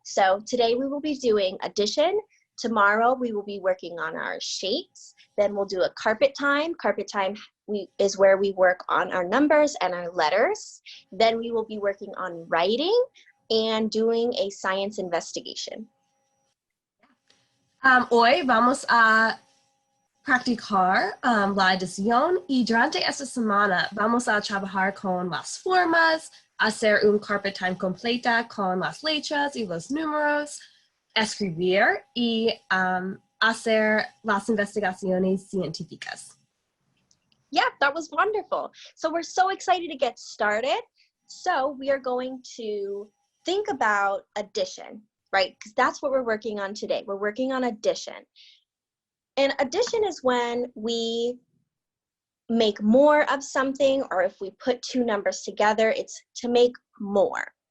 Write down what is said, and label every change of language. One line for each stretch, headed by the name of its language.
English: So today we will be doing addition. Tomorrow we will be working on our shapes. Then we'll do a carpet time. Carpet time is where we work on our numbers and our letters. Then we will be working on writing and doing a science investigation.
Spanish: Hoy vamos a practicar la adición y durante esta semana vamos a trabajar con las formas, hacer un carpet time completa con las letras y los números, escribir y hacer las investigaciones científicas.
English: Yeah, that was wonderful. So we're so excited to get started. So we are going to think about addition, right? Because that's what we're working on today. We're working on addition. And addition is when we make more of something, or if we put two numbers together, it's to make more.